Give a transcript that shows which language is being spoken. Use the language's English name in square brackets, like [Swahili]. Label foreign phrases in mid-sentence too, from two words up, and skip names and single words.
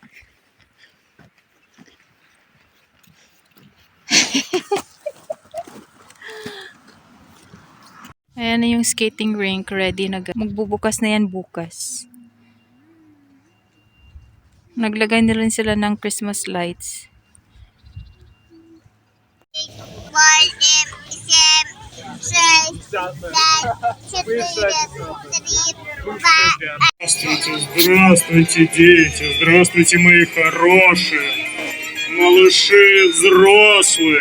[Filipino] Ayan na yung skating rink. Ready na. Magbubukas na yan bukas. Naglagay na rin sila ng [English] Christmas lights. [Russian] Здравствуйте, здравствуйте, дети, здравствуйте, мои хорошие, малыши взрослые.